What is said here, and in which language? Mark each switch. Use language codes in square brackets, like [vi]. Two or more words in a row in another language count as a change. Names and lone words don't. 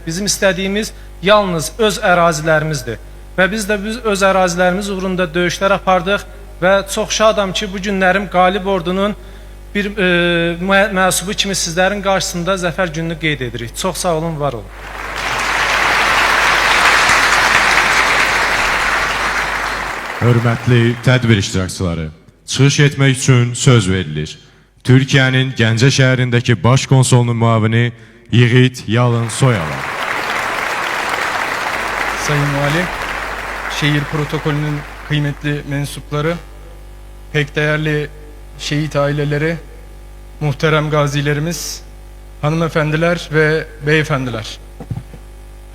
[az] Bizim istədiyimiz yalnız öz ərazilərimizdir və biz də öz ərazilərimiz uğrunda döyüşlər apardıq və çox şadam ki, bu günlərim qalib ordunun bir mənsubu kimi sizlərin qarşısında zəfər gününü qeyd edirik. Çox sağ olun, var olun. Hörmətli tədbir iştirakçıları, çıxış etmək üçün söz verilir. Türkiyənin Gəncə şəhərindəki baş konsolunun müavini Yiğit Yalın Soyalar. [tr] Sayın Vali, şehir protokolünün kıymetli mensupları, pek değerli şehit aileleri, muhterem gazilerimiz, hanımefendiler ve beyefendiler.